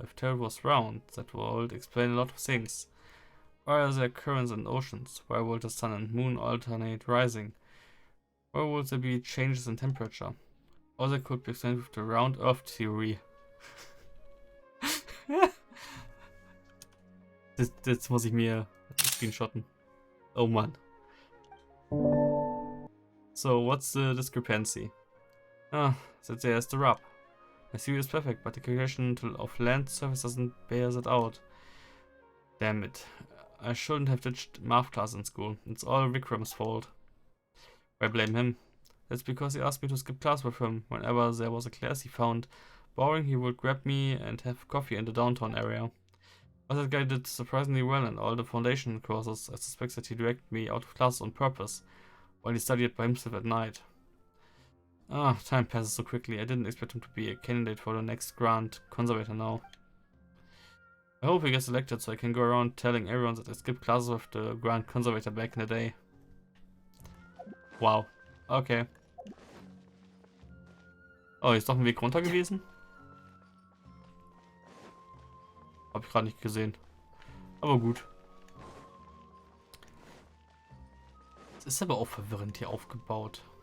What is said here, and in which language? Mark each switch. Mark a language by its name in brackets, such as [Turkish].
[English] If Tarot was round, that would explain a lot of things. Why are there currents and oceans? Why will the sun and moon alternate rising? Why would there be changes in temperature? Or that could be explained with the round earth theory. [German] das muss ich mir screenshotten. Oh Mann. [English] So, what's the discrepancy? That there's the rub. My theory is perfect, but the calculation of land surface doesn't bear that out. Damn it. I shouldn't have ditched math class in school. It's all Vikram's fault. I blame him. That's because he asked me to skip class with him. Whenever there was a class he found boring, he would grab me and have coffee in the downtown area. But that guy did surprisingly well in all the foundation courses. I suspect that he dragged me out of class on purpose, while he studied by himself at night. Time passes so quickly. I didn't expect him to be a candidate for the next Grand Conservator now. I hope he gets elected so I can go around telling everyone that I skipped classes with the Grand Conservator back in the day. Wow. Okay. [German] Oh, hier ist doch ein Weg runter gewesen. Hab ich gerade nicht gesehen. Aber gut. Es ist aber auch verwirrend hier aufgebaut.